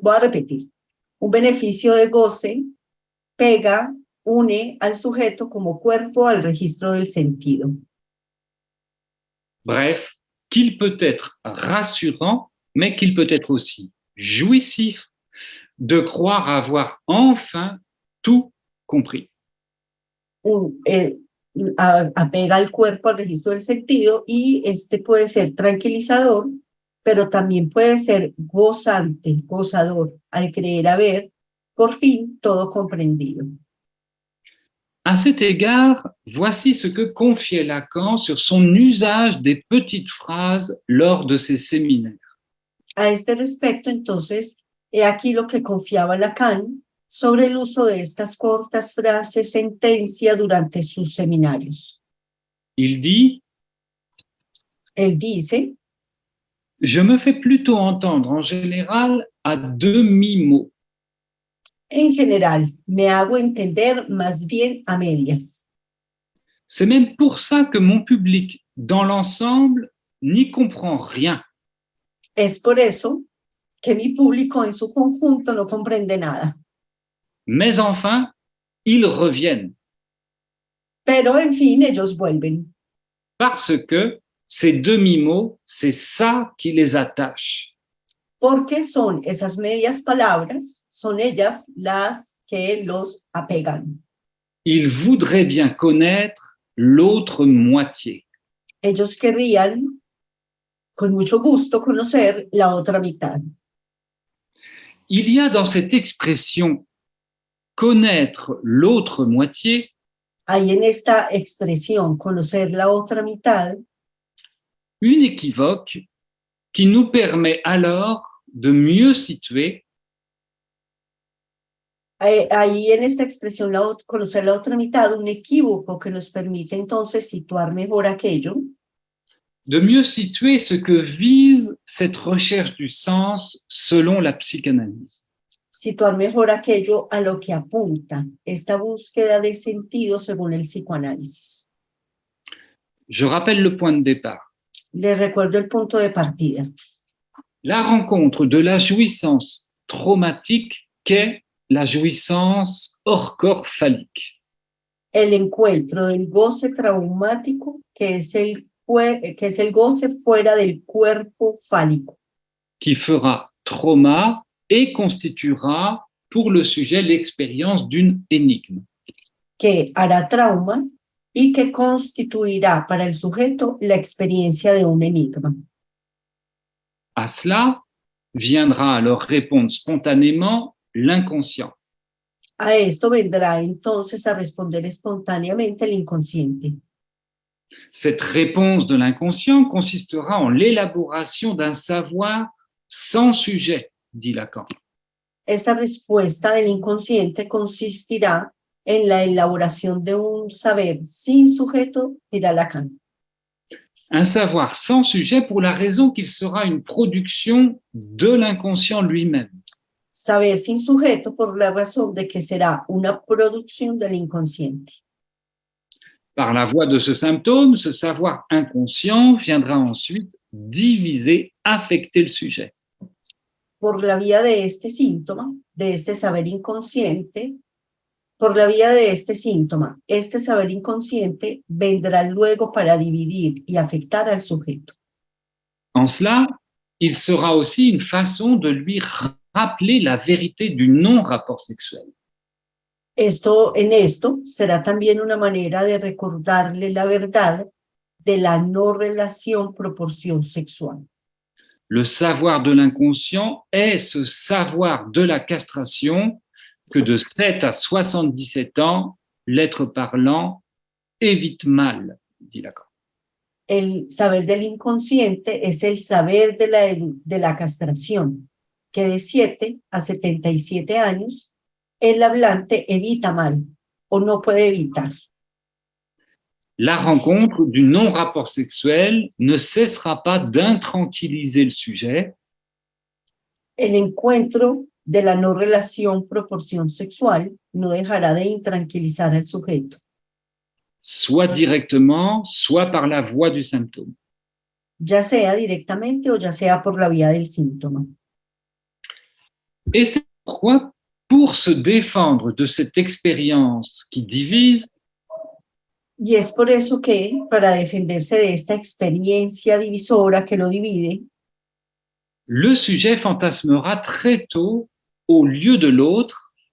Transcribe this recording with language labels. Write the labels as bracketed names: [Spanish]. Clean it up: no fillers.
[Spanish] Voy a repetir, un beneficio de goce, pega, une al sujeto como cuerpo al registro del sentido. [French] Bref, qu'il peut être rassurant, mais qu'il peut être aussi jouissif de croire avoir enfin tout compris. [Spanish] Apega al cuerpo al registro del sentido y este puede ser tranquilizador, pero también puede ser gozante, gozador, al creer haber por fin todo comprendido. [French] À cet égard, voici ce que confiait Lacan sur son usage des petites phrases lors de ses séminaires. [Spanish] A este respecto, entonces, he aquí lo que confiaba Lacan sobre el uso de estas cortas frases sentencia durante sus seminarios. [French] Il dit [Spanish] Él dice: [French] Je me fais plutôt entendre en général à demi-mot. [Spanish] en general, me hago entender más bien a medias. [French] C'est même pour ça que mon public, dans l'ensemble, n'y comprend rien. [Spanish] Es por eso que mi público en su conjunto no comprende nada. [French] Mais enfin, ils reviennent [Spanish] Pero, en fin, ellos vuelven, [French] parce que ces demi-mots, c'est ça qui les attache. [Spanish] porque son esas medias palabras, son ellas las que los apegan. [French] Ils voudraient bien connaître l'autre moitié. [Spanish] Ellos querrían, con mucho gusto, conocer la otra mitad. [French] Il y a dans cette expression « connaître l'autre moitié » [Spanish] Hay en esta expresión, conocer la otra mitad, [French] une équivoque qui nous permet alors de mieux situer [Spanish] ahí en esta expresión, conocer la otra mitad, un equívoco que nos permite entonces situar mejor aquello, [French] ce que vise cette recherche du sens selon la psychanalyse. [Spanish] situar mejor aquello a lo que apunta esta búsqueda de sentido según el psicoanálisis. [French] Je rappelle le point de départ. [Spanish] Les recuerdo el punto de partida. [French] La rencontre de la jouissance traumatique qu'est la jouissance hors corps phallique. [Spanish] El encuentro del goce traumático, que es el goce fuera del cuerpo fálico, [French] Qui fera trauma et constituera pour le sujet l'expérience d'une énigme. [Spanish] que hará trauma y que constituirá para el sujeto la experiencia de un enigma. [French] À cela viendra alors répondre spontanément l'inconscient. [Spanish] A esto vendrá entonces a responder espontáneamente el inconsciente. [French] Cette réponse de l'inconscient consistera en l'élaboration d'un savoir sans sujet, dit Lacan. [Spanish] Esta respuesta del inconsciente consistirá en la elaboración de un saber sin sujeto, dirá Lacan. [French] Un savoir sans sujet pour la raison qu'il sera une production de l'inconscient lui-même. [Spanish] Saber sin sujeto por la razón de que será una producción del inconsciente. [French] Par la voie de ce symptôme, ce savoir inconscient viendra ensuite diviser, affecter le sujet. [Spanish] Por la vía de este síntoma, de este saber inconsciente, por la vía de este síntoma, este saber inconsciente vendrá luego para dividir y afectar al sujeto. [French] En cela, il sera aussi une façon de lui rappeler la vérité du non-rapport sexuel. [Spanish] En esto será también una manera de recordarle la verdad de la no relación proporción sexual. [French] Le savoir de l'inconscient est ce savoir de la castration que de 7 à 77 ans, l'être parlant évite mal, dit Lacan. [Spanish] El saber del inconsciente es el saber de la castración, que de 7 a 77 años el hablante evita mal o no puede evitar. [French] La rencontre du non-rapport sexuel ne cessera pas d'intranquilliser le sujet. [Spanish] El encuentro de la no relación proporción sexual no dejará de intranquilizar al sujeto, [French] soit directement, soit par la voie du symptôme. [Spanish] ya sea directamente o ya sea por la vía del síntoma. [French] Et c'est pourquoi, pour se défendre de cette expérience qui divise, [Spanish] Y es por eso que, para defenderse de esta experiencia divisora que lo divide, [French] le sujet fantasmera très tôt, au lieu de l'autre,